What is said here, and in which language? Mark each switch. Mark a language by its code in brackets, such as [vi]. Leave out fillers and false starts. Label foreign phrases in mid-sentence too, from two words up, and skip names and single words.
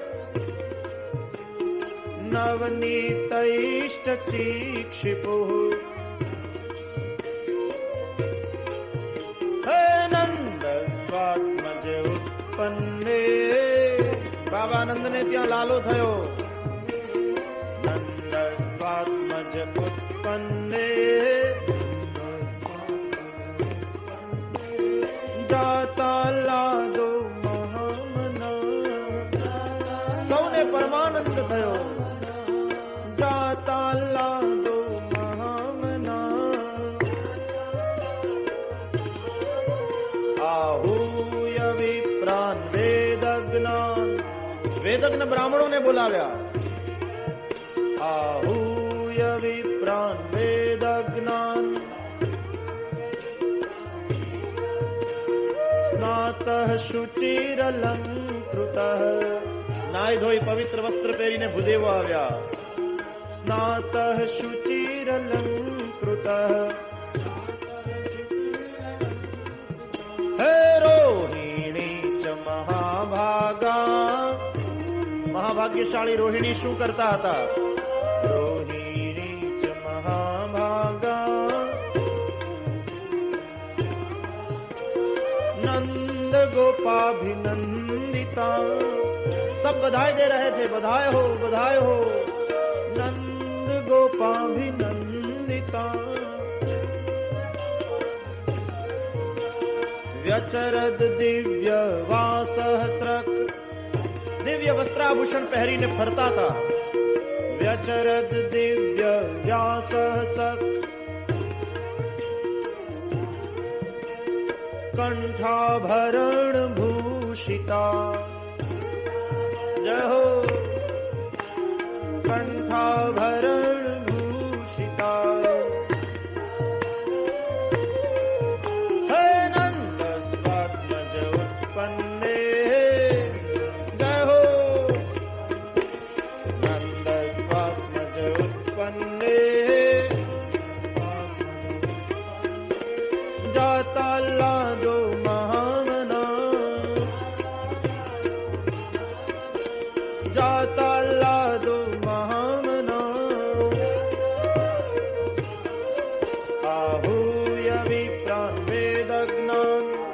[sa] नवनीतैश्च चीक्षिपुः हे नंदस्त्वात्मज उत्पन्ने। [gu] बाबानंद ने ત્યાં લાલો થયો। [sa] नंदस्त्वात्मज उत्पन्ने जाताल्लादो महामना। [gu] સૌને પરમાનંદ થયો। [sa] जाताल्लादो महामना आहूय विप्रान वेदज्ञान। [gu] वेदज्ञ બ્રાહ્મણોને બોલાવ્યા। [sa] आहूय विप्रान वेदज्ञान स्नातः शुचिरलङ्कृतः। [gu] નાઈ ધોઈ પવિત્ર વસ્ત્ર પહેરીને ભૂદેવો આવ્યા। [sa] स्नातः शुचिरलङ्कृतः हे रोहिणी च महाभागा। [gu] મહાભાગ્યશાળી રોહિણી શું કરતા હતા? [sa] रोहिणी च महाभागा नंद गोपाभिनंदिता। [hi] सब बधाई दे रहे थे। बधाई हो, बधाई हो। [sa] नंद गोपाभिनंदिता व्यचरद दिव्य वासहस्रक। [hi] दिव्य वस्त्राभूषण [gu] પહેરીને ફરતા [hi] था। [sa] व्यचरद दिव्य व्यासः सत् कंठाभरण भूषिता। [hi] जय हो। [sa] कंठाभरण भूषिता हे नंदस्त्वात्मज उत्पन्ने। [hi] जय हो। [sa] नंदस्त्वात्मज उत्पन्ने जाताल्लादो महामना। जाताल्लादो महामना आहूय विप्रान् वेदज्ञान्।